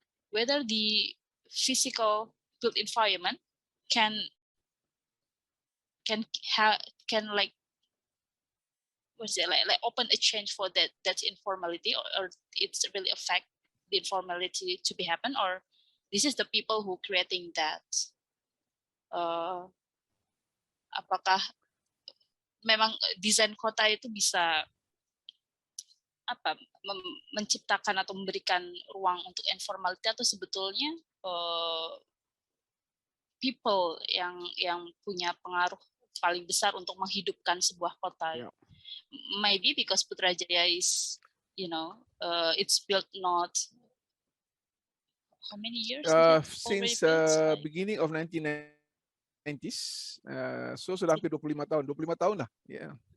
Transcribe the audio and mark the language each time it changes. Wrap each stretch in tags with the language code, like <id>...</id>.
<en>whether the physical built environment can can like what's it like open a change for that informality, or it's really affect the informality to be happen, or this is the people who creating that.</en> <id>Apakah memang desain kota itu bisa apa menciptakan atau memberikan ruang untuk informality, atau sebetulnya people yang punya pengaruh paling besar untuk menghidupkan sebuah kota.</id> <en>Yeah. Maybe because Putrajaya is, it's built not how many years? Since beginning of 1990s, so sudah hampir 25 tahun lah. Yeah.</en>